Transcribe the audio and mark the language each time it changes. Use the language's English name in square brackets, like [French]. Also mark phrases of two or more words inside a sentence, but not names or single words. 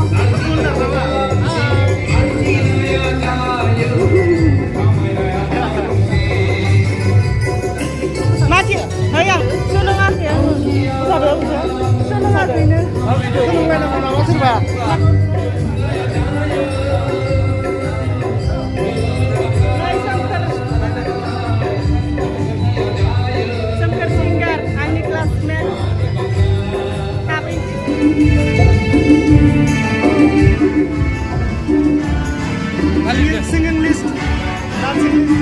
[Bodo] माथि नै आं सोलोङाखै आङो सोलोङाखैनो सोलोंबाय नामा नामा सोरबा सोमखोर सिंगार आंनि क्लासमेट [English] singing list dancing